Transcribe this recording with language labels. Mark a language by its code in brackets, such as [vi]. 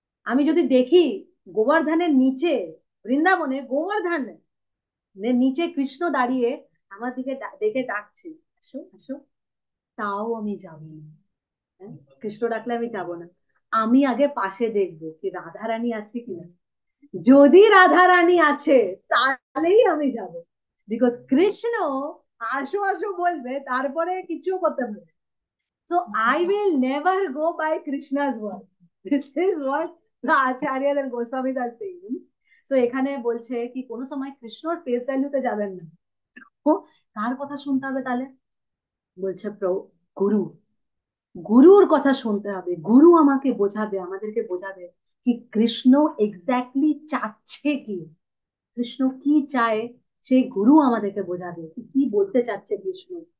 [bn] আমি যদি দেখি গোবর্ধনের নিচে, বৃন্দাবনে গোবর্ধনের নিচে কৃষ্ণ দাঁড়িয়ে আমার দিকে দেখে ডাকছে আসো আসো, তাও আমি যাবো না। হ্যাঁ? কৃষ্ণ ডাকলে আমি যাব না, আমি আগে পাশে দেখবো কি রাধারানী আছে কিনা, যদি রাধারানী আছে তাহলেই আমি যাব, বিকজ কৃষ্ণ আসো আসো বলবে তারপরে কিছু করতে পারবে। [en] So I will never go by Krishna's word. This is what the Acharyas and Goswamis are saying. [bn] So এখানে বলছে কি কোনো সময় কৃষ্ণর ফেস ভ্যালুতে যাবেন না। তো কার কথা শুনতে হবে তাহলে? বলছে গুরু, গুরুর কথা শুনতে হবে। গুরু আমাকে বোঝাবে, আমাদেরকে বোঝাবে কি কৃষ্ণ এক্স্যাক্টলি চাচ্ছে কি, কৃষ্ণ কি চায়, সেই গুরু আমাদেরকে বোঝাবে কি বলতে চাচ্ছে কৃষ্ণ।